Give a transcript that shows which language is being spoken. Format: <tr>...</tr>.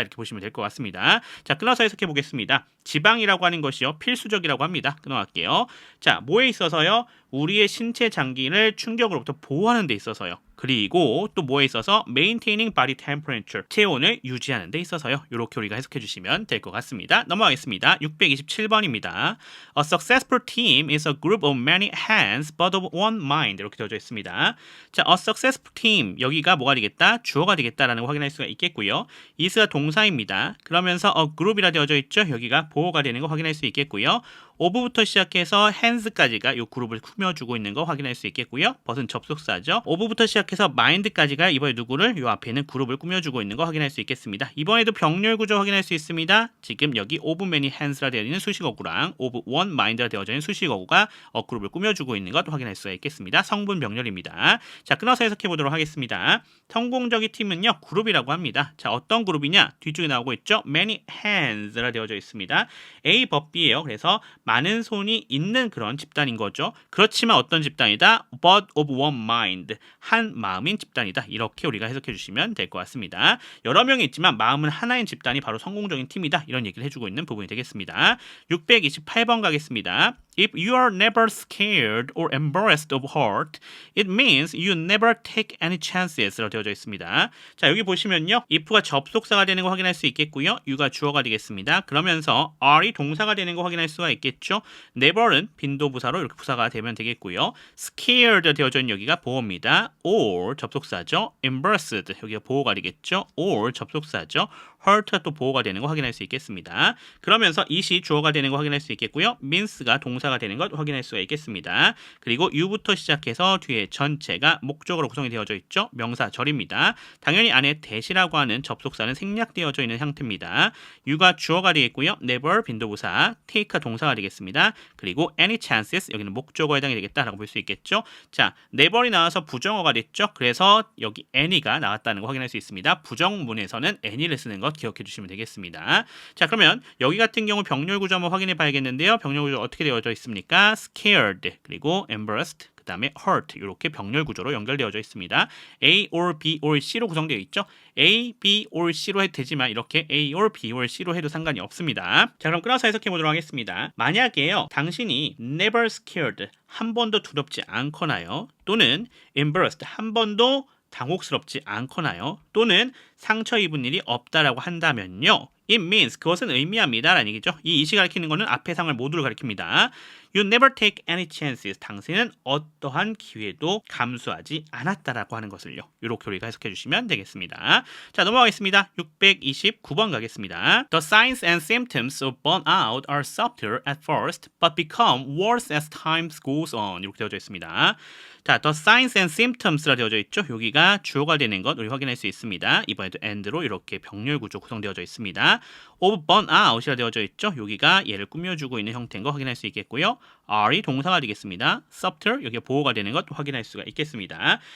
<ko>이렇게 보시면 될 것 같습니다. 자, 끊어서 해석해 보겠습니다. 지방이라고 하는 것이요. 필수적이라고 합니다. 끊어갈게요. 자, 뭐에 있어서요? 우리의 신체 장기를 충격으로부터 보호하는 데 있어서요. 그리고 또 뭐에 있어서</ko> <en>maintaining body temperature,</en> <ko>체온을 유지하는 데 있어서요. 이렇게 우리가 해석해 주시면 될 것 같습니다. 넘어가겠습니다. 627번입니다.</ko> <en>A successful team is a group of many hands but of one mind.</en> <ko>이렇게 되어져 있습니다. 자, a successful team, 여기가 뭐가 되겠다? 주어가 되겠다라는 걸 확인할 수가 있겠고요. is가 동사입니다. 그러면서 a group이라 되어져 있죠. 여기가 보호가 되는 거 확인할 수 있겠고요. of부터 시작해서 hands까지가 이 그룹을 꾸며주고 있는 거 확인할 수 있겠고요. but은 접속사죠. of부터 시작해서 mind까지가 이번에 누구를 이 앞에 있는 그룹을 꾸며주고 있는 거 확인할 수 있겠습니다. 이번에도 병렬 구조 확인할 수 있습니다. 지금 여기</ko> <en>of many hands</en> <ko>라 되어 있는 수식어구랑</ko> <en>of one mind</en> <ko>라 되어져 있는 수식어구가 그룹을 꾸며주고 있는 것 확인할 수가 있겠습니다. 성분 병렬입니다. 자, 끊어서 해석해 보도록 하겠습니다. 성공적인 팀은요, 그룹이라고 합니다. 자, 어떤 그룹이냐? 뒤쪽에 나오고 있죠.</ko> <en>many hands</en> <ko>라 되어져 있습니다. A 법 B예요. 그래서 많은 손이 있는 그런 집단인 거죠. 그렇지만 어떤 집단이다?</ko> <en>but of one mind,</en> <ko>한 마음인 집단이다. 이렇게 우리가 해석해 주시면 될 것 같습니다. 여러 명이 있지만 마음은 하나인 집단이 바로 성공적인 팀이다. 이런 얘기를 해주고 있는 부분이 되겠습니다. 628번 가겠습니다.</ko> <en>If you are never scared or embarrassed of hurt, it means you never take any chances</en> <ko>라고 되어져 있습니다. 자, 여기 보시면요. if가 접속사가 되는 거 확인할 수 있겠고요. you가 주어가 되겠습니다. 그러면서 are이 동사가 되는 거 확인할 수가 있겠죠. never는 빈도부사로 이렇게 부사가 되면 되겠고요. scared 되어져 있는 여기가 보호입니다. or 접속사죠. embarrassed 여기가 보호가 되겠죠. or 접속사죠. hurt가 또 보호가 되는 거 확인할 수 있겠습니다. 그러면서 it이 주어가 되는 거 확인할 수 있겠고요. means가 동사가 되는 것 확인할 수가 있겠습니다. 그리고 you부터 시작해서 뒤에 전체가 목적으로 구성이 되어져 있죠. 명사절입니다. 당연히 안에 that이라고 하는 접속사는 생략되어져 있는 형태입니다. you가 주어가 되겠고요. never 빈도부사, take가 동사가 되겠습니다. 되겠습니다. 그리고</ko> <en>any chances</en> <ko>여기는 목적어에 해당이 되겠다라고 볼 수 있겠죠. 자, never이 나와서 부정어가 됐죠. 그래서 여기 any가 나왔다는 거 확인할 수 있습니다. 부정문에서는 any를 쓰는 것 기억해 주시면 되겠습니다. 자, 그러면 여기 같은 경우 병렬 구조 한번 확인해 봐야겠는데요. 병렬 구조 어떻게 되어져 있습니까? scared 그리고 embarrassed 그 다음에 hurt 이렇게 병렬 구조로 연결되어져 있습니다. A or B or C로 구성되어 있죠. A, B or C로 해도 되지만 이렇게 A or B or C로 해도 상관이 없습니다. 자, 그럼 끊어서 해석해 보도록 하겠습니다. 만약에요, 당신이</ko> <en>never scared</en> <ko>한 번도 두렵지 않거나요, 또는 embarrassed 한 번도 당혹스럽지 않거나요, 또는 상처 입은 일이 없다라고 한다면요,</ko> <en>it means</en> <ko>그것은 의미합니다 라는 얘기죠. 이 이시 가리키는 거는 앞의 상을 모두를 가리킵니다.</ko> <en>You never take any chances.</en> <ko>당신은 어떠한 기회도 감수하지 않았다라고 하는 것을요. 이렇게 우리가 해석해 주시면 되겠습니다. 자, 넘어가겠습니다. 629번 가겠습니다.</ko> <en>The signs and symptoms of burnout are subtle at first, but become worse as time goes on.</en> <ko>이렇게 되어져 있습니다. 자,</ko> <en>the signs and symptoms</en> <ko>라 되어져 있죠. 여기가 주어가 되는 것 우리 확인할 수 있습니다. 이번에도 and로 이렇게 병렬 구조 구성되어져 있습니다.</ko> <en>of burnout</en> <ko>이라 되어져 있죠. 여기가 얘를 꾸며주고 있는 형태인 거 확인할 수 있겠고요. are이 동사가 되겠습니다. subtle 여기가 보호가 되는 것 확인할 수가 있겠습니다.</ko>